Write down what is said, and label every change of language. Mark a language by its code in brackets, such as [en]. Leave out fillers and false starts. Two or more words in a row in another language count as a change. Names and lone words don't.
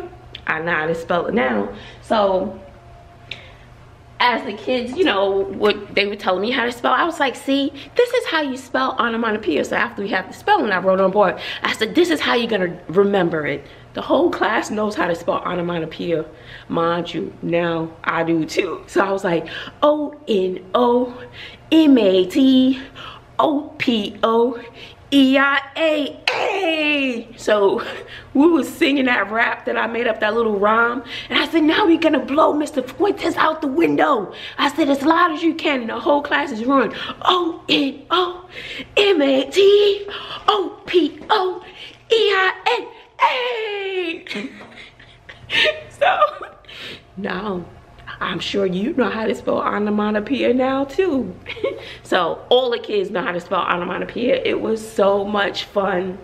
[en] I know how to spell it now. So as the kids, what they were telling me how to spell, I was like, see, this is how you spell onomatopoeia. So after we have the spelling, I wrote on board. I said, this is how you're gonna remember it. The whole class knows how to spell onomatopoeia. Mind you, now I do too. So I was like, O-N-O-M-A-T-O-P-O-E-I-A. So we was singing that rap that I made up, that little rhyme. And I said, now we're gonna blow Mr. Fuentes out the window. I said, as loud as you can. And the whole class is running. O-N-O-M-A-T-O-P-O-E-I-A. So now I'm sure you know how to spell onomatopoeia now too. So all the kids know how to spell onomatopoeia. It was so much fun.